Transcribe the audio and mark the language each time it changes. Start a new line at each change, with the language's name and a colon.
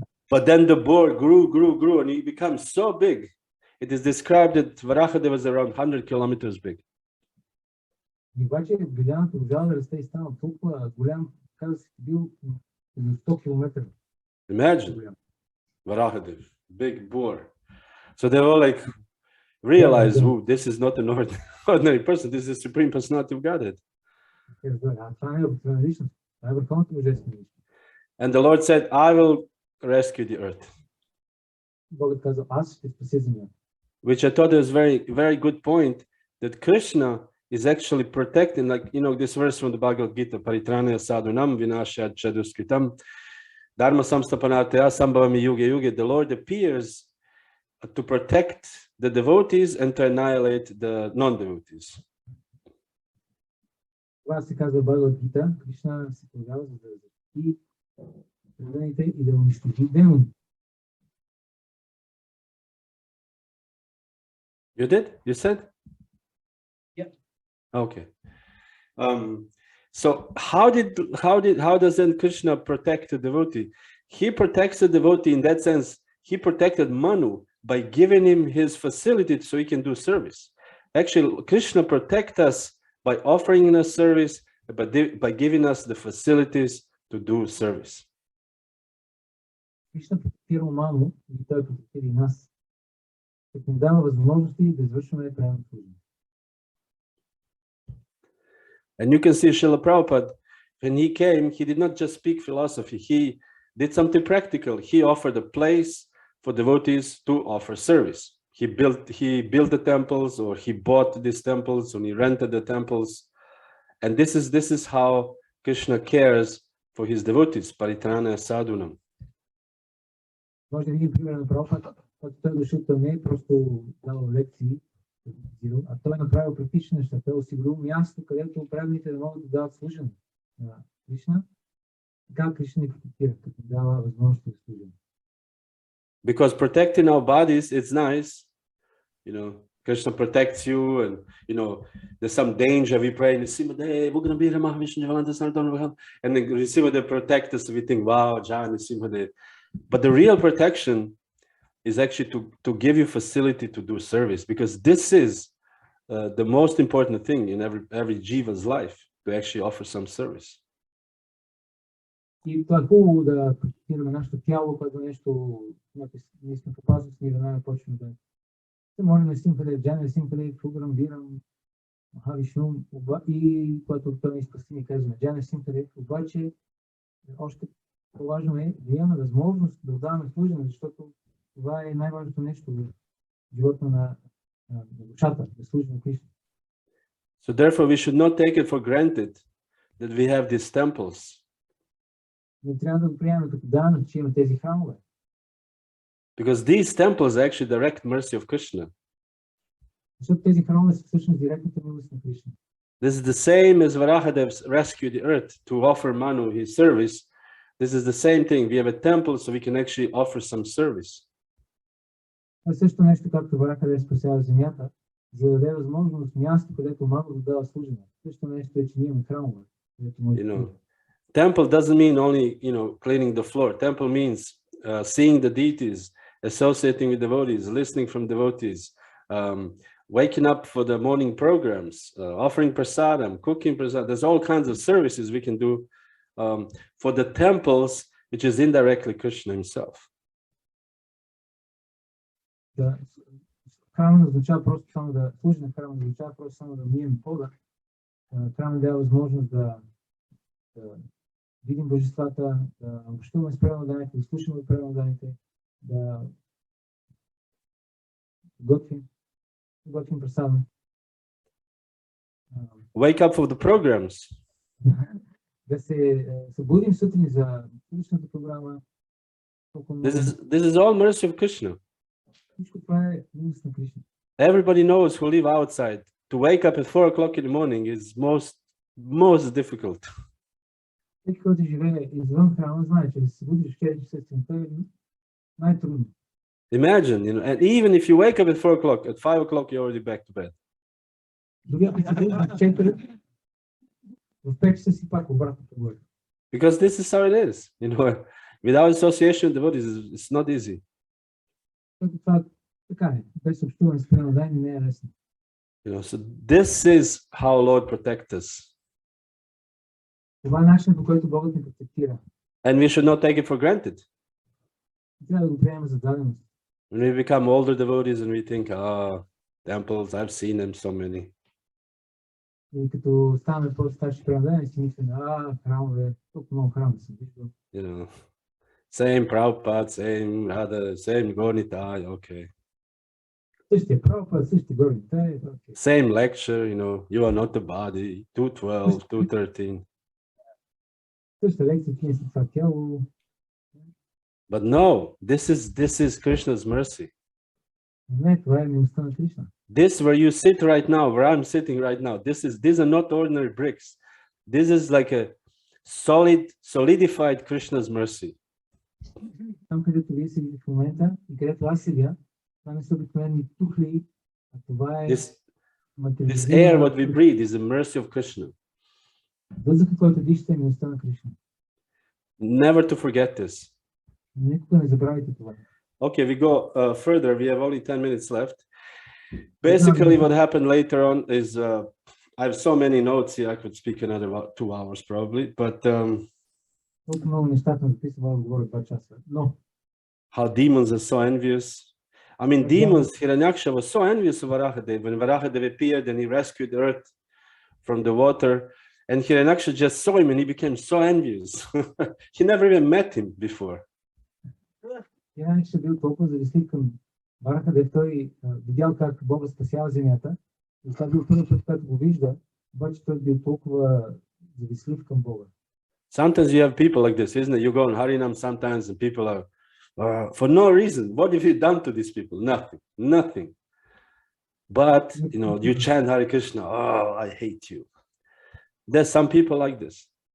English: But then the boar grew, and he became so big. It is described that Varaha was around 100 kilometers big.
Bulgarian: Обаче глиданата можа да расте и стана толкова голям, каза се бил 100 км.
English: Imagine Varahadev, big boar. So they all like realize, oh, this is not an ordinary person. This is the Supreme Personality of Godhead. And the Lord said, I will rescue the earth.
Bulgarian: Бог е казал, аз ще спася земята.
English: Which I thought was very, very good point, that Krishna is actually protecting, like, you know, this verse from the Bhagavad Gita,
Sanskrit: Paritranaya sadhunam vinashya chaduskritam, dharma samstapanataya sambhavami yuge yuge.
English: The Lord appears to protect the devotees and to annihilate the non-devotees.
Bulgarian: Това се казва Бхагавад Гита. Кришна се появява за да защити преданите и да унищожи демони.
English: You did? You said? Yeah. Okay. So how does then Krishna protect the devotee? He protects the devotee in that sense. He protected Manu by giving him his facility so he can do service. Actually, Krishna protects us by offering us service, by giving us the facilities to do service.
Bulgarian: Кришна протектира Ману и той протектира и нас. Като ни дава възможности да извършваме правилно служение.
English: And you can see Srila Prabhupada, when he came, he did not just speak philosophy, he did something practical. He offered a place for devotees to offer service. He built the temples, or he bought these temples, and he rented the temples. And this is how Krishna cares for his devotees,
Sanskrit: Paritranaya sadhunam.
Bulgarian: Може да видим пример на Прабхупада, който той дошъл, той не е просто давал лекции, а той е направил практични неща. Той е осигурил място, където правилните да могат да дават служене на Кришна. Така Кришна ни протектира, като дава възможност да служим.
English: Because protecting our bodies, it's nice. You know, Krishna protects you, and you know, there's some danger. We pray, and then they protect us. We think, wow, Jan, but the real protection is actually to give you facility to do service, because this is the most important thing in every jiva's life, to actually offer some service.
Bulgarian: И това е хубаво да протектираме нашето тяло, което нещо, ние сме в опасност, ние веднага почваме да се молим на Симхаде, Джая Симхаде, Фуграм, Вирам, Махавишнум, и когато той ни спаси, ни казваме Джая Симхаде, обаче още по-важно е да имаме възможност да отдаваме служене, защото това е най-важното нещо в живота на душата, да служим на Кришна.
English: So therefore we should not take it for granted that we have these temples.
Bulgarian: Не трябва да го приемаме като данък, че има тези храмове.
English: Because these temples are actually direct mercy of Krishna.
Bulgarian: Защото тези храмове са всъщност директната милост на Кришна.
English: This is the same as Varaha rescued the earth to offer Manu his service. This is the same thing. We have a temple, so we can actually offer some service.
Bulgarian: Това е също нещо, както Вараха да спасява земята, за да даде възможност място, където Ману да дава служение. Също нещо е, че ние имаме храмове, където може да.
English: Temple doesn't mean only, cleaning the floor. Temple means seeing the deities, associating with devotees, listening from devotees, waking up for the morning programs, offering prasadam, cooking prasadam. There's all kinds of services we can do for the temples, which is indirectly Krishna himself.
Bulgarian: Да, храма не означава просто само да служи на храма, не означава просто само да мием пода. Храма дава възможност да видим божествата, да общуваме с преданните, да слушаме преданните, да готвим прасадам.
English: Wake up for the programs.
Bulgarian: Да се събудим сутрин за публичната програма.
English: This is all mercy of Krishna.
Bulgarian: Всичко това е милост на Кришна.
English: Everybody knows who live outside. To wake up at 4 o'clock in the morning is most difficult.
Bulgarian: Всеки, който живее извън храма, знае, че да се събудиш в 4 часа сутринта е най-трудно.
English: Imagine, and even if you wake up at 4 o'clock, at 5 o'clock you're already back to bed.
Bulgarian: Дори ако се събудиш в 4, в 5 часа си пак обратно по-горе.
English: Because this is how it is, without association with devotees, it's not easy.
Bulgarian: Това така е, без общуване с преданни не е лесно.
English: So this is how Lord protects us.
Bulgarian: Това е начинът, по който Богът ни протектира.
English: And we should not take it for granted.
Bulgarian: Трябва да го приемем за даденост.
English: When we become older devotees and we think, temples, I've seen them so many.
Bulgarian: И като ставаме по-старши преданни, си мислим, храмове, толкова много храми съм виждал.
English: Same Prabhupada, same Radha, same Gornitai, okay.
Bulgarian: Същия Прабхупад, същия Горнитай.
English: Okay. Same lecture, you know, you are not the body, 212, 213.
Bulgarian: Същата лекция, ти не си това тяло.
English: But no, this is Krishna's mercy.
Bulgarian: Не, това е милостта на Кришна.
English: This where you sit right now, where I'm sitting right now, these are not ordinary bricks. This is like a solidified Krishna's mercy.
Bulgarian: Там, където вие седите в момента и където аз седя, това не са обикновени тухли, а това е
English: This air what we breathe is the mercy of Krishna.
Bulgarian: Въздухът, който дишате, е милостта на Кришна.
English: Never to forget this.
Bulgarian: Никога не забравяйте това.
English: Okay, we go further. We have only 10 minutes left. Basically, what happened later on is I have so many notes here. I could speak another 2 hours probably, but
Bulgarian: Толкова много неща съм записал, да говоря 2 часа. Но
English: how demons are so envious. I mean, demons, Hiranyaksha was so envious of Varahadev. When Varahadev appeared and he rescued the earth from the water, and Hiranyaksha just saw him and he became so envious. He never even met him before.
Bulgarian: Hiranyaksha бил толкова завистлив към Варахадев, той видял как Бога спасява земята, и това бил първият път, когато го вижда, обаче той бил толкова завистлив към Бога.
English: Sometimes you have people like this, isn't it? You go on Harinam sometimes and people are, for no reason. What have you done to these people? Nothing. But, you know, you chant Hare Krishna, oh, I hate you. There's some people like this.